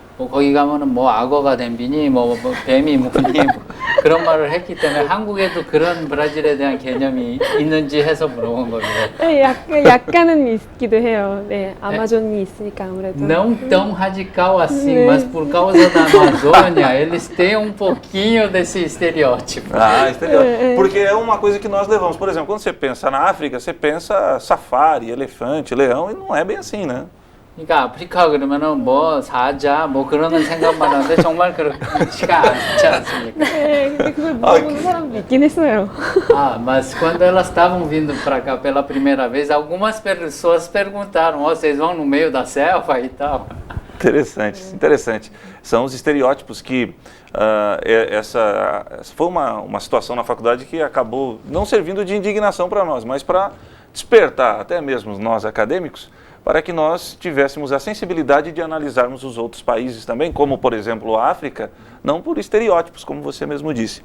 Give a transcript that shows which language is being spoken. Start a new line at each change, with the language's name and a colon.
Korean: 뭐 거기 가면은 뭐 악어가 댐비니 뭐 뱀이 뭐니 그런 말을 했기 때문에 한국에도 그런 브라질에 대한 개념이 있는지 해서 물어본 겁니다. 네, 약간은 있기도 해요. 네, 아마존이 있으니까 아무래도.
Portuguese: Não tão radical assim, mas por causa da Amazônia, eles têm um pouquinho desse estereótipo. Ah, estereótipo. Porque é uma coisa que nós levamos. Por exemplo, quando você pensa na África, você pensa safari, elefante, leão, e não é bem assim, né?
Korean: 그러니까 아프리카 그러면은 뭐 사자 뭐 그런 생각만 하는데 정말 그렇지가 않지 않습니까? 네, 근데 그걸 물어보는 사람도 있긴 했어요.
Portuguese: Ah, mas quando elas estavam vindo para cá pela primeira vez, algumas pessoas perguntaram: oh, vocês vão no meio da selva e tal? Interessante, interessante. São os estereótipos que essa foi uma situação na faculdade que acabou não servindo de indignação para nós, mas para despertar até mesmo nós acadêmicos, para que nós tivéssemos a sensibilidade de analisarmos os outros países também, como por exemplo a África, não por estereótipos, como você mesmo disse.